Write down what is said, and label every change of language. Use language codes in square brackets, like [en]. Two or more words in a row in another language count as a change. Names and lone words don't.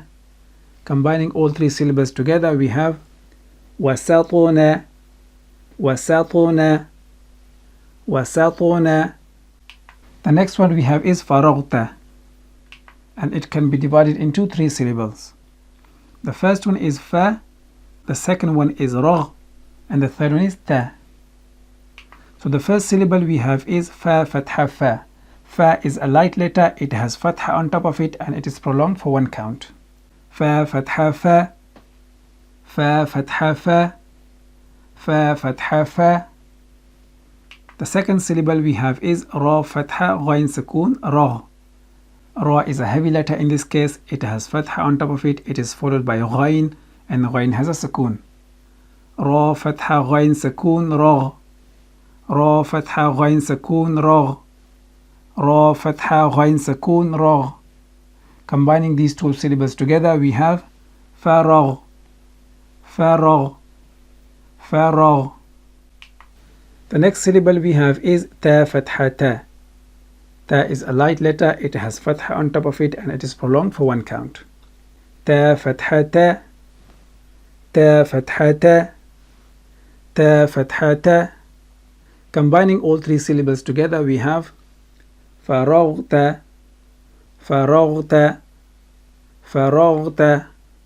[en] Combining all 3 syllables together we have wasatuna, wasatuna, wasatuna. The next one we have is faraghta, and it can be divided into 3 syllables. The first one is fa, the second one is ragh, and the third one is ta. So the first syllable we have is [ar] فَ فتحة فَ. [en] Fa is a light letter, it has fatha on top of it, and it is prolonged for 1 count. [ar] فَ فتحة فَ، فَ فتحة فَ، فَ فتحة فَ. [en] The second syllable we have is [ar] رَ فتحة غين سكون رَغْ. [en] Ra is a heavy letter in this case, it has fatha on top of it, it is followed by ghain, and ghain has a sukoon. [ar] رَ فتحة غين سكون رَغْ. رَ فتحة غين سكون رَغْ. رَ فتحة غين سكون رَغْ. [en] Combining these 2 syllables together we have faragh, faragh, faragh. The next syllable we have is [ar] تَ فتحة تَ. [en] Ta is a light letter, it has fatha on top of it, and it is prolonged for 1 count. [ar] تَ فتحة تَ، تَ فتحة تَ، تَ فتحة تَ. [en] Combining all 3 syllables together we have faraghta, faraghta, faraghta.